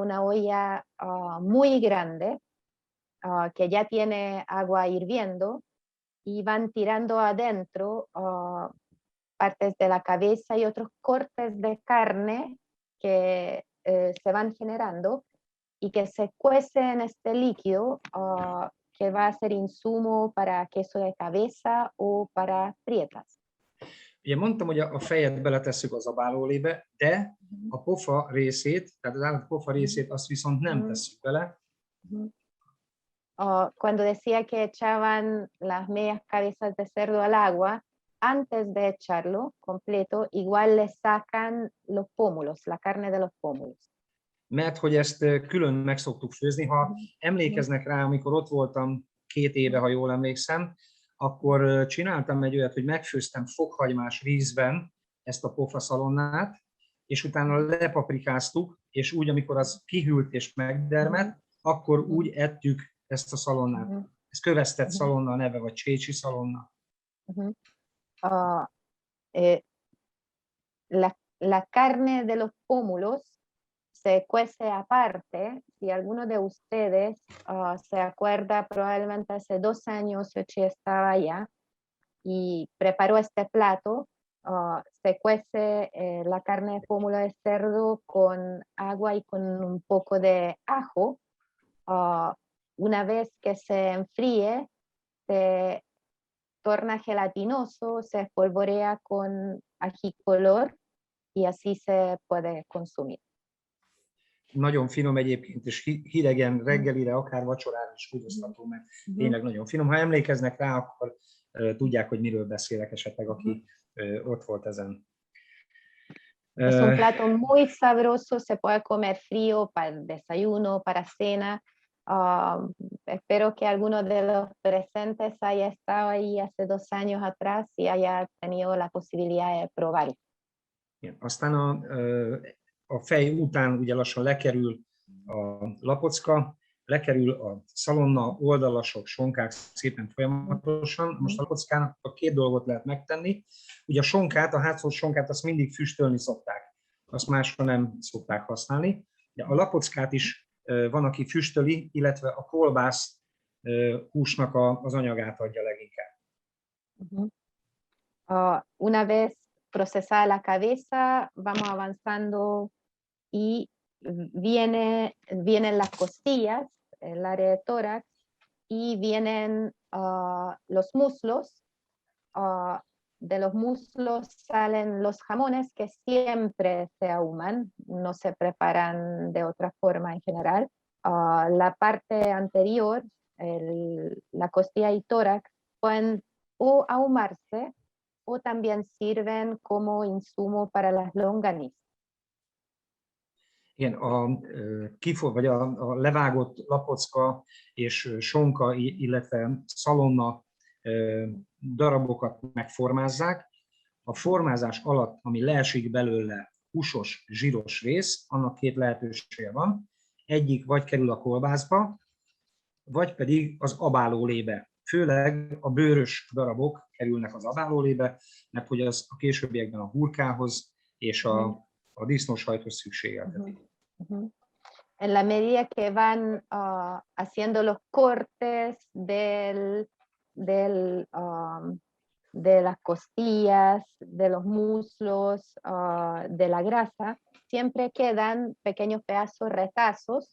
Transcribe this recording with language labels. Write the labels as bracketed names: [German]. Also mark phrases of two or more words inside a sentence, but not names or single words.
[Spanish] una olla muy grande que ya tiene agua hirviendo y van tirando adentro partes de la cabeza y otros cortes de carne que se van generando y que se cuece en este líquido que va a ser insumo para queso de cabeza o para prietas. [Hungarian] Ugye mondtam, hogy a fejet beletesszük az abálólébe, de a pofa részét, tehát az állat pofa részét, azt viszont nem tesszük bele. [Spanish] Cuando decía que echaban las medias cabezas de cerdo al agua, antes de echarlo completo, igual le sacan los pómulos, la carne de los pómulos. [Hungarian] Mert hogy ezt külön meg szoktuk főzni. Ha emlékeznek rá, amikor ott voltam 2 éve, ha jól emlékszem, akkor csináltam egy olyat, hogy megfőztem fokhagymás vízben ezt a pofaszalonnát, és utána lepaprikáztuk, és úgy, amikor az kihűlt és megdermedt, akkor úgy ettük ezt a szalonnát. Ez kövesztett szalonna a neve, vagy csécsi szalonna. [Spanish] La carne de los pómulos se cuece aparte. Si alguno de ustedes se acuerda, probablemente hace 2 años Yoshi estaba allá y preparó este plato. Se cuece la carne de pómulo de cerdo con agua y con un poco de ajo. Una vez que se enfríe, se torna gelatinoso, se espolvorea con ajicolor y así se puede consumir. [Hungarian] Nagyon finom egyébként, és hidegen reggelire, akár vacsorára is fogyasztható, mert tényleg nagyon finom. Ha emlékeznek rá, akkor tudják, hogy miről beszélek esetleg, aki ott volt ezen. [Spanish] Es un plato muy sabroso, se puede comer frío para el desayuno, para cena. Espero que alguno de los presentes haya estado ahí hace 2 años atrás y haya tenido la posibilidad de probarlo. [Hungarian] Aztán a fej után ugye lassan lekerül a lapocka, lekerül a szalonna, oldalasok, sonkák szépen folyamatosan. Most a lapockának 2 dolgot lehet megtenni. Ugye a sonkát, a hátszott sonkát azt mindig füstölni szokták, azt máshol nem szokták használni. De a lapockát is van, aki füstöli, illetve a kolbász húsnak az anyagát adja leginkább. [Spanish] Una vez procesada la cabeza, vamos avanzando y vienen las costillas, el área de tórax, y vienen los muslos. De los muslos salen los jamones que siempre se ahuman, no se preparan de otra forma en general. La parte anterior, la costilla y tórax, pueden o ahumarse o también sirven como insumo para las longanizas. [Hungarian] Igen, a levágott lapocka és sonka, illetve szalonna darabokat megformázzák. A formázás alatt, ami leesik belőle húsos, zsíros rész, annak 2 lehetősége van. Egyik vagy kerül a kolbászba, vagy pedig az abálólébe. Főleg a bőrös darabok kerülnek az abálólébe, mert hogy az a későbbiekben a hurkához és a disznósajthoz szükségelteti. [Spanish] En la medida que van haciendo los cortes de las costillas, de los muslos, de la grasa, siempre quedan pequeños pedazos, retazos.